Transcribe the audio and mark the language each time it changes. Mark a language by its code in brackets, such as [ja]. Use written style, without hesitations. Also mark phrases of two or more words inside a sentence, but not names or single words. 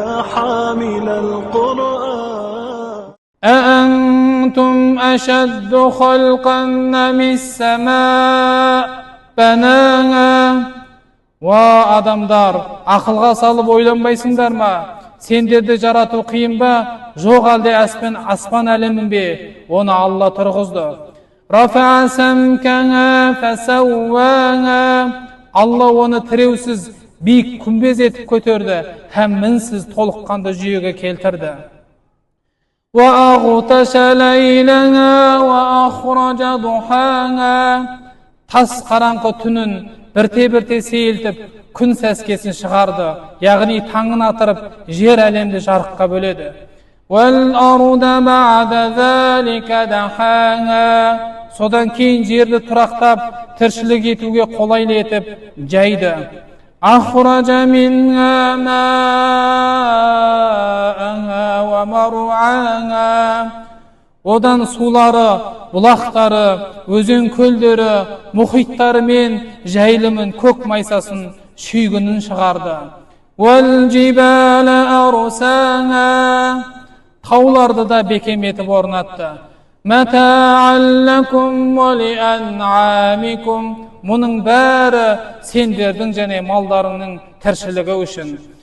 [ar] حامل القرآن. أأنتم أشد خلقا أم السماء بناها. [kk] Адамдар, ақылға салып ойланбайсыңдар ма? Сендерді жарату қиын ба? Жоқ әлде аспан әлемін бе? Оны Алла тұрғызды. [ar] رفع سمكها فسواها. [kk] Алла оны тіреусіз биік күмбез етіп көтерді, һәм мінсіз толыққанды жүйеге келтірді. [ar] وَأَغْطَشَ لَيْلَهَا وَأَخْرَجَ ضُحَاهَا. [kk] Тас қараңғы түнін бірте-бірте сейілтіп, күн сәскесін шығарды, яғни таңын атырып, жер әлемді жарыққа бөледі. [ar] وَالْأَرْضَ بَعْدَ ذَلِكَ دَحَاهَا. [kk] Содан кейін жерді тұрақтап, тіршілік етуге қолайлы етіп жайды. [ar] أَخْرَجَ مِنْهَا مَاءَهَا وَمَرْعَاهَا. [kk] Одан сулары, бұлақтары, өзен көлдері, мұхиттары мен жайылымын, көк майсасын, шүйгінін шығарды. [ar] وَالْجِبَالَ أَرْسَاهَا. [kk] Тауларды да бекем етіп орнатты. [ar] مَتَاعًا لَكُمْ وَلِأَنْعَامِكُمْ. [kk] Мұның бәрі сендердің және малдарының тіршілігі үшін.